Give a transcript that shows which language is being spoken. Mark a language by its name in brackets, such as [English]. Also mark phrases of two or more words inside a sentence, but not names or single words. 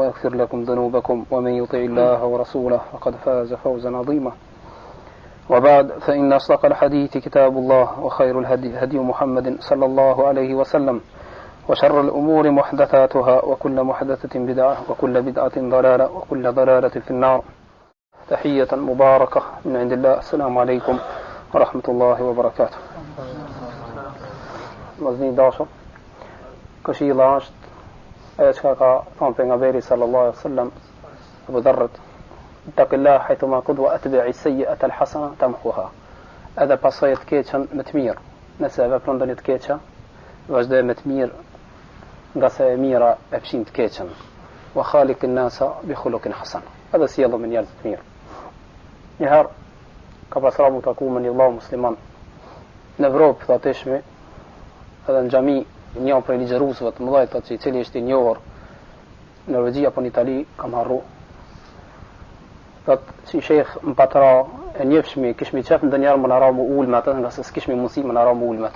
[Arabic] ويغفر لكم ذنوبكم ومن يطع الله ورسوله فقد فاز فوزا عظيما وبعد فإن أصدق الحديث كتاب الله وخير الهدي هدي محمد صلى الله عليه وسلم وشر الأمور محدثاتها وكل محدثة بدعة وكل بدعة ضلالة وكل ضلالة في النار تحية مباركة من عند الله السلام عليكم ورحمة الله وبركاته [Albanian] Vëzni dashur, këshilla është ajo që ka thënë pejgamberi [Arabic] صلى الله عليه وسلم [Albanian] Abu Dharr, [Arabic] "اتق الله حيثما كنت وأتبع السيئة الحسنة تمحها." [Albanian] Edhe pasojë të keqen me të mirë. Nëse vepron ndonjë të keqe, vazhdoj me të mirë, nga se e mira e fshin të keqen. [Arabic] وخالق الناس بخلق حسن. [Albanian] Edhe sjellë me njerëz të mirë. Njëherë ka pasur mu taku me një vëlla musliman në Evropë të atëshme, edhe në xhami një prej ligjëruesve të mëdhej të i cili është i njohur në Norvegji apo në Itali, kam harru. Thot si shejх më patra e njëfshmi, kishmi qef ndonjëherë më na ra mu ul me atë, nga se s'kishmi mundësi më na ra mu ul me atë.